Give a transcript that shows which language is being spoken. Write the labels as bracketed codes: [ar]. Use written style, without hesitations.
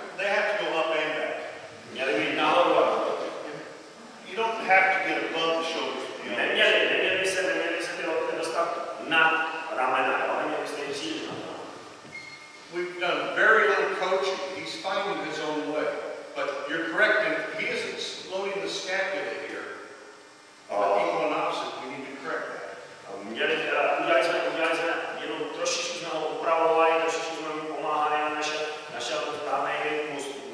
[en] They have to go up and back. [cs] Měli být nahoru a dolů. [en] You don't have to get above the shoulders. [cs] Neměli by se ty lokty dostat nad ramena, jo? Neměli byste jít příliš na to. [en] We've done very little coaching. He's finding his own way. But you're correct, and he isn't loading the scapula here. But equal and opposite, we need to correct that. [cs] Udělali jsme jenom trošičku jsme ho upravovali, trošičku jsme mu pomáhali a našel ten správný rytmus.